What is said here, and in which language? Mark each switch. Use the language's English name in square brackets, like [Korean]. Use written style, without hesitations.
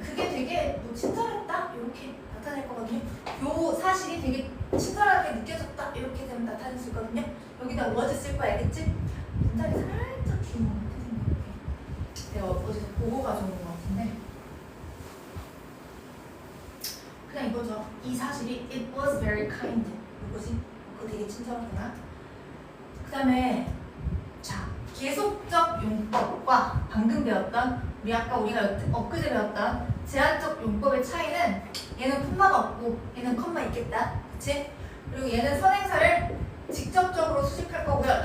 [Korean] 그게 되게 뭐 친절했다? 이렇게 나타낼 거거든요. 요 사실이 되게 친절하게 느껴졌다? 이렇게 되면 나타낼 수 있거든요. 여기다 was 쓸 거야. 알겠지? 문장이 살짝 긴 것 같아 생각해. 내가 어디서 보고 가져온 것 같은데 그냥 이거죠. 이 사실이 [English] it was very kind. [Korean] 이거지? 그거 되게 친절하구나. 그 다음에 자 계속적 용법과 방금 배웠던 우리가 엊그제 배웠던 제한적 용법의 차이는 얘는 콤마가 없고 얘는 콤마 있겠다. 그치? 그리고 얘는 선행사를 직접적으로 수식할 거고요.